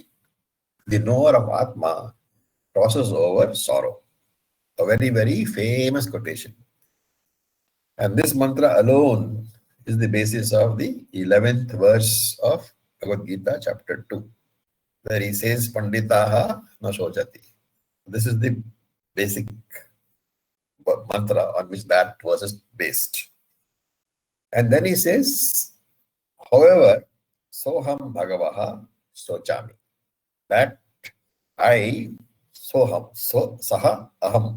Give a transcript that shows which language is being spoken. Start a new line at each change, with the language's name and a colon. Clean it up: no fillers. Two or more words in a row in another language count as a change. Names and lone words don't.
English: The knower of Atma crosses over sorrow. A very, very famous quotation. And this mantra alone is the basis of the 11th verse of Bhagavad Gita, chapter 2, where he says,
Sanskrit: पण्डिताः न शोचति.
English: This is the basic mantra on which that verse is based. And then he says, however,
Sanskrit: सोऽहं भगवः शोचामि.
English: That I,
Sanskrit: सोऽहं, सः सः अहम्.